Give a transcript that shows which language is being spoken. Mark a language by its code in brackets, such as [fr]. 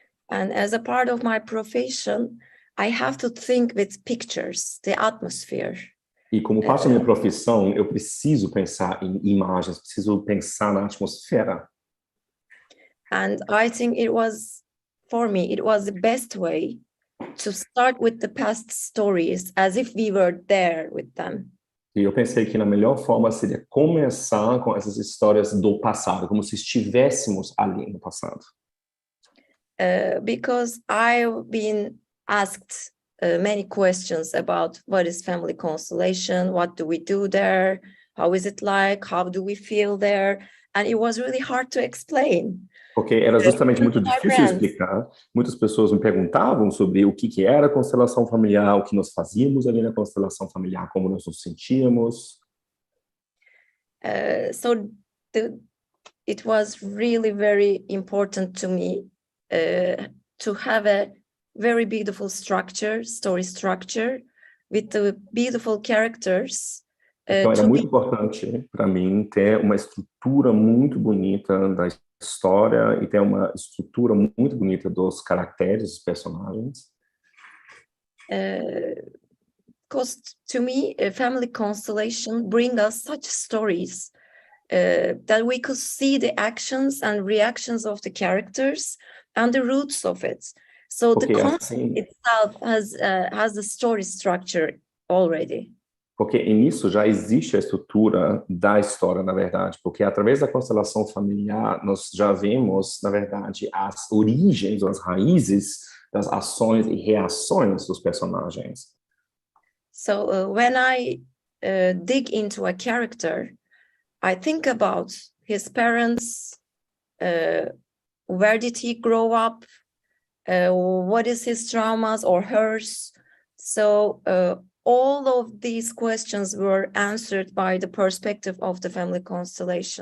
[en] And as a part of my profession, I have to think with pictures, the atmosphere. [pt] E como parte da minha profissão, eu preciso pensar em imagens, preciso pensar na atmosfera. [en] And I think for me, it was the best way to start with the past stories as if we were there with them. [pt] E eu pensei que a melhor forma seria começar com essas histórias do passado, como se estivéssemos ali no passado. [en] Because I've been asked many questions about what is family constellation, what do we do there, how is it like, how do we feel there, and it was really hard to explain. [pt] Porque era justamente muito difícil explicar. Muitas pessoas me perguntavam sobre o que era a constelação familiar, o que nós fazíamos ali na constelação familiar, como nós nos sentíamos. [en] So it was really very important to me to have a very beautiful story structure, with the beautiful characters. [pt] Então era muito importante para mim ter uma estrutura muito bonita da história e ter uma estrutura muito bonita dos caracteres dos personagens. [en] Because to me, a family constellation bring us such stories that we could see the actions and reactions of the characters and the roots of it. So the concept itself has the story structure already. [pt] Porque nisso já existe a estrutura da história, na verdade, porque através da constelação familiar nós já vemos, na verdade, as origens, as raízes das ações e reações dos personagens. [en] So when I dig into a character, I think about his parents, where did he grow up, what is his traumas or hers. So all of these questions were answered by the perspective of the family constellation.